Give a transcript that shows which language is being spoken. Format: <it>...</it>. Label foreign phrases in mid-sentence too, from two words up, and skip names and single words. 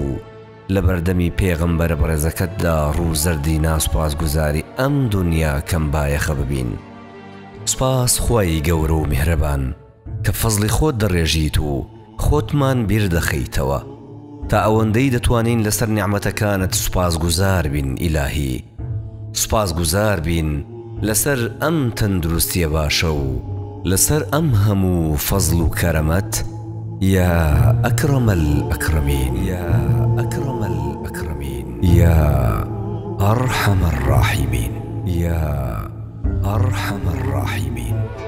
<ckb>لە بەردەمی پێغەمبەرە بەڕێزەکەتدا ڕووزەردی ناسوپاسگوزاری ئەم دنیا کەم بایەخە ببین سوپاس خوای گەورە و میهرەبان کە فەزڵی خۆت دەڕێژیت و خۆتمان بیر دەخەیتەوە تا ئەوەندەی دەتوانین لەسەر نیعمەتەکانت سوپاسگوزار بین ئیلاهی سپاس گوزار بین لسر ام تندرستی باشو لسر ام همو فضل و کرمت</ckb> <ar>يا أكرم الأكرمين يا أكرم الأكرمين يا أرحم الراحمين يا أرحم الراحمين.</ar>